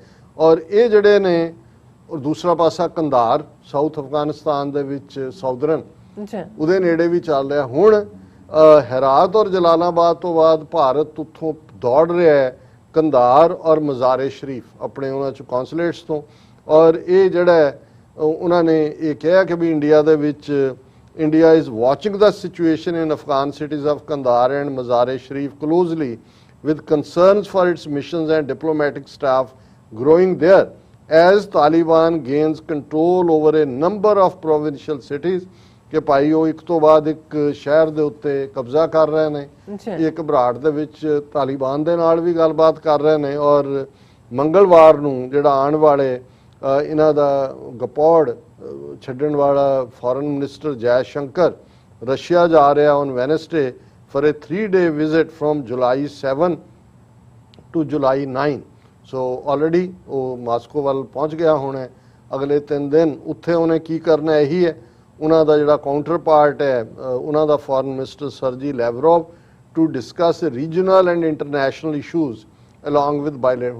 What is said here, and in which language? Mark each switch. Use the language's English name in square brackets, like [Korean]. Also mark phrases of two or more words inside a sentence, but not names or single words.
[Punjabi] ਔਰ ਇਹ ਜਿਹੜੇ ਨੇ, ਔਰ ਦੂਸਰਾ ਪਾਸਾ ਕੰਧਾਰ ਸਾਊਥ ਅਫਗਾਨਿਸਤਾਨ ਦੇ ਵਿੱਚ ਸਾਊਦਰਨ ਉਹਦੇ ਨੇੜੇ ਵੀ ਚੱਲ ਰਿਹਾ। ਹੁਣ ਹੈਰਾਤ ਔਰ ਜਲਾਲਾਬਾਦ ਤੋਂ ਬਾਅਦ ਭਾਰਤ ਉੱਥੋਂ ਦੌੜ ਰਿਹਾ ਹੈ ਕੰਧਾਰ ਔਰ ਮਜ਼ਾਰੇ ਸ਼ਰੀਫ ਆਪਣੇ ਉਹਨਾਂ 'ਚ ਕੌਂਸੂਲੇਟਸ ਤੋਂ, ਔਰ ਇਹ ਜਿਹੜਾ ਉਹਨਾਂ ਨੇ ਇਹ ਕਿਹਾ ਕਿ ਵੀ ਇੰਡੀਆ ਦੇ ਵਿੱਚ [English] India is watching the situation in Afghan cities of Kandahar and Mazar-e-Sharif closely with concerns for its missions and diplomatic staff growing there as Taliban gains control over a number of provincial cities [Punjabi] ਕਿ ਭਾਈ ਉਹ ਇੱਕ ਤੋਂ ਬਾਅਦ ਇੱਕ ਸ਼ਹਿਰ ਦੇ ਉੱਤੇ ਕਬਜ਼ਾ ਕਰ ਰਹੇ ਨੇ। ਇਹ ਘਬਰਾਹਟ ਦੇ ਵਿੱਚ ਤਾਲਿਬਾਨ ਦੇ ਨਾਲ ਵੀ ਗੱਲਬਾਤ ਕਰ ਰਹੇ ਨੇ ਔਰ ਮੰਗਲਵਾਰ ਨੂੰ ਜਿਹੜਾ ਆਉਣ ਵਾਲੇ ਇਹਨਾਂ ਦਾ ਗਪੌੜ ਛੱਡਣ ਵਾਲਾ [English] foreign minister [Punjabi] ਜੈ ਸ਼ੰਕਰ ਰਸ਼ੀਆ ਜਾ ਰਿਹਾ [English] on Wednesday for a 3-day visit from July 7 to July 9. so already [Punjabi] ਉਹ ਮਾਸਕੋ ਵੱਲ ਪਹੁੰਚ ਗਿਆ ਹੋਣਾ। ਅਗਲੇ 3 ਦਿਨ ਉੱਥੇ ਉਹਨੇ ਕੀ ਕਰਨਾ ਇਹੀ ਹੈ। ਉਹਨਾਂ ਦਾ ਜਿਹੜਾ [English] counter part [Punjabi] ਹੈ ਉਹਨਾਂ ਦਾ [English] foreign minister ਸਰਜੀ ਲੈਵਰੋਵ to discuss regional and international issues along with bilateral.